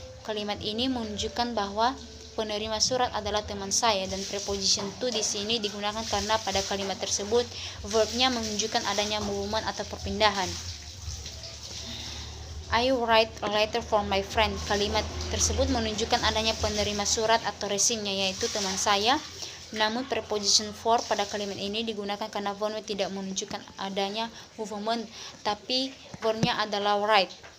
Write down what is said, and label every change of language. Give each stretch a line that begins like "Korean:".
Indonesian: Kalimat ini menunjukkan bahwa penerima surat adalah teman saya, dan preposition to di sini digunakan karena pada kalimat tersebut verbnya menunjukkan adanya movement atau perpindahan.
English: I write a letter for my friend.
Indonesian: Kalimat tersebut menunjukkan adanya penerima surat atau resipnya, yaitu teman saya. Namun preposition for pada kalimat ini digunakan karena verbnya tidak menunjukkan adanya movement, tapi verbnya adalah write.